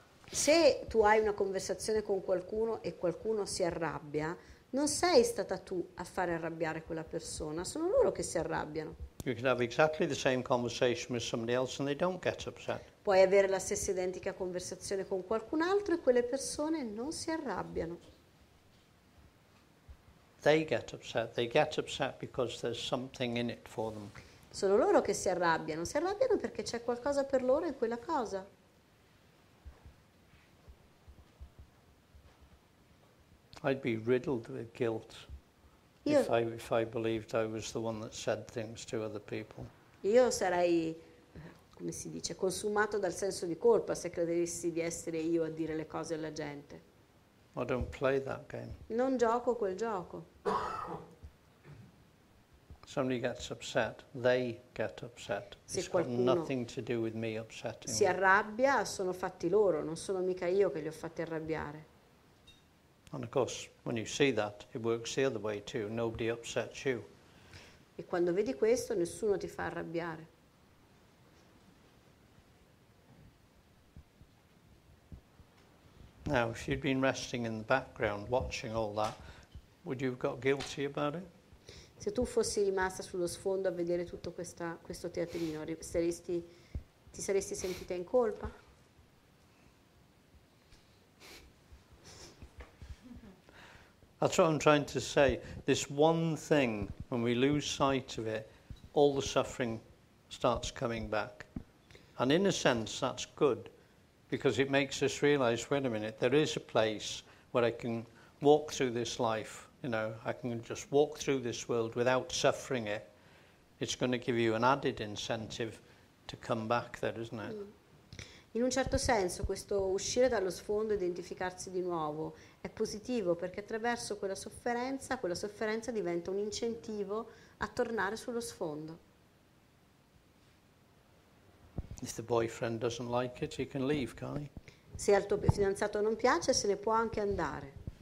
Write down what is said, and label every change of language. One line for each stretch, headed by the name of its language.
Italian: Se tu hai una conversazione con qualcuno e qualcuno si arrabbia, non sei stata tu a fare arrabbiare quella persona, sono loro che si arrabbiano.
English: You can have exactly the same conversation with somebody else and they don't get upset.
Italian: Puoi avere la stessa identica conversazione con qualcun altro e quelle persone non si arrabbiano.
English: They get upset. They get upset because there's something in it for them.
Italian: Sono loro che si arrabbiano perché c'è qualcosa per loro in quella cosa.
English: I'd be riddled with guilt if I believed I was the one that said things to other people.
Italian: Io sarei, come si dice, consumato dal senso di colpa se credessi di essere io a dire le cose alla gente.
English: I don't play that game.
Italian: Non gioco quel gioco.
English: Somebody gets upset, they get upset. It's got nothing to do with me upsetting
Italian: Si
English: them.
Italian: arrabbia, sono fatti loro, non sono mica io che li ho fatti arrabbiare.
English: And of course, when you see that, it works the other way too. Nobody upsets you.
Italian: E quando vedi questo, nessuno ti fa arrabbiare.
English: Now, if you'd been resting in the background, watching all that, would you have got guilty about it?
Italian: Se tu fossi rimasta sullo sfondo a vedere tutto questo teatrino, ti saresti sentita in colpa?
English: That's what I'm trying to say. This one thing, when we lose sight of it, all the suffering starts coming back. And in a sense, that's good, because it makes us realize, wait a minute, there is a place where I can walk through this life. You know, I can just walk through this world without suffering it. It's going to give you an added incentive to come back there, isn't it?
Italian: In un certo senso questo uscire dallo sfondo e identificarsi di nuovo è positivo, perché attraverso quella sofferenza diventa un incentivo a tornare sullo sfondo.
English: If the boyfriend doesn't like it, he can leave, can't he?
Italian: Se al tuo fidanzato non piace, se ne può anche andare.